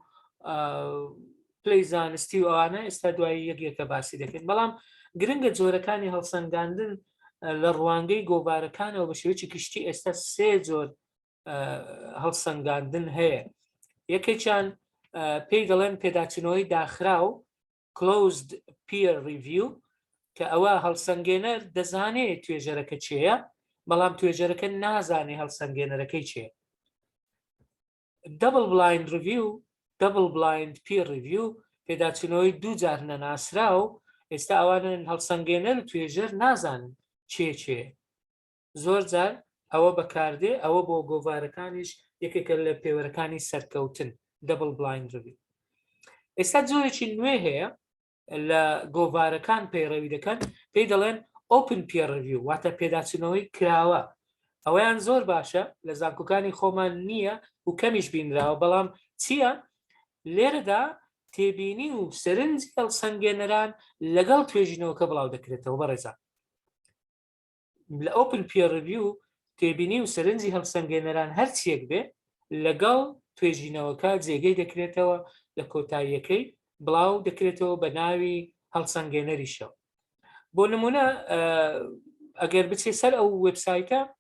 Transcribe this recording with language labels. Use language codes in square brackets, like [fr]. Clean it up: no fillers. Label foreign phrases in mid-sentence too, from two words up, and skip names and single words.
[ckb] پلەی زانستی و ئەوانە ئێستا دوایی یەکێکە باسی دەکەین بەڵام گرنگە جۆرەکانی هەڵسەنگاندن لە ڕوانگەی گۆڤارەکانەوە بە شێوەیەکی گشتی ئێستا سێ جۆر هەڵسەنگاندن هەیە یەکێکیان پێی دەڵێن پێداچنەوەی داخرا و [en] closed peer review [ckb] کە ئەوە هەڵسەنگێنەر دەزانێت توێژەرەکە چێە بەڵام توێژەرەکە نازانێ هەڵسەنگێنەرەکەی چێ [en] double blind review double blind peer review [ckb] پێداچنەوەی دوو جار نەناسرا و ئێستا ئەوانن هەڵسەنگێنەر و توێژەر نازانن چێ زۆر جار ئەوە بەکاردێ ئەوە بۆ گۆڤارەکانیش یەکێکە لە پێوەرەکانی سەرکەوتن [en] double blind review [ckb] ئێستا جۆرێکی نوێ هەیە لە گۆڤارەکان پەیڕەوی دەکەن پێی دەڵێن [en] open peer review [ckb] واتە پێداچنەوەی کراوە ئەوەیان زۆر باشە لە زانکۆکانی خۆمان نییە و کەمیش بینراوە بەڵام چییە لێرەدا تێبینی و سەرنجی هەڵسەنگێنەران لەگەڵ توێژینەوەکە بڵاو دەکرێتەوە بەڕێزان لە [en] open peer review [ckb] تێبینی و سەرنجی هەڵسەنگێنەران هەرچیەک بێ لەگەڵ توێژینەوەکە جێگەی دەکرێتەوە لە کۆتاییەکەی بڵاو دەکرێتەوە بە ناوی هەڵسەنگێنەریشەوە بۆ نمونە ئەگەر بچێ سەر ئەو وێبسایتە